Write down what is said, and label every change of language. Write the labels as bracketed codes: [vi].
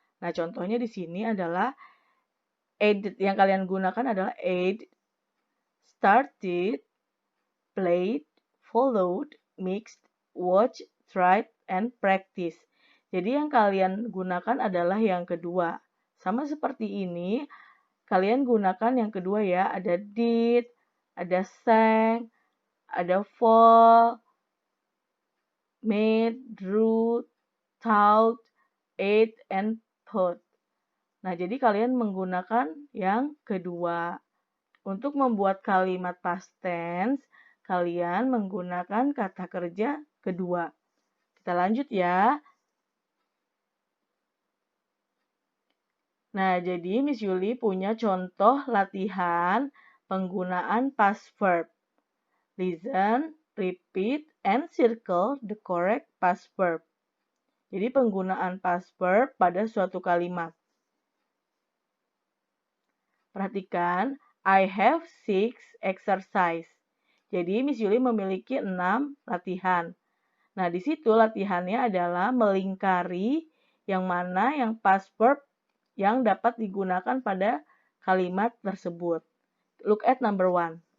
[id] Nah, contohnya di sini adalah ate. Yang kalian gunakan adalah ate, started, played, followed, mixed, watched, tried, and practiced. Jadi yang kalian gunakan adalah yang kedua. Sama seperti ini, kalian gunakan yang kedua ya. Ada did, ada sang, ada fall, made, drew, thought, ate, and thought. Nah, jadi kalian menggunakan yang kedua. Untuk membuat kalimat past tense, kalian menggunakan kata kerja kedua. Kita lanjut ya. Nah, jadi Miss Yuli punya contoh latihan penggunaan past verb. [en] Listen, repeat, and circle the correct past verb. [id] Jadi penggunaan past verb pada suatu kalimat. Perhatikan, [en] I have 6 exercise. [id] Jadi Miss Yuli memiliki 6 latihan. Nah, di situ latihannya adalah melingkari yang mana yang past verb yang dapat digunakan pada kalimat tersebut. [en] Look at number 1.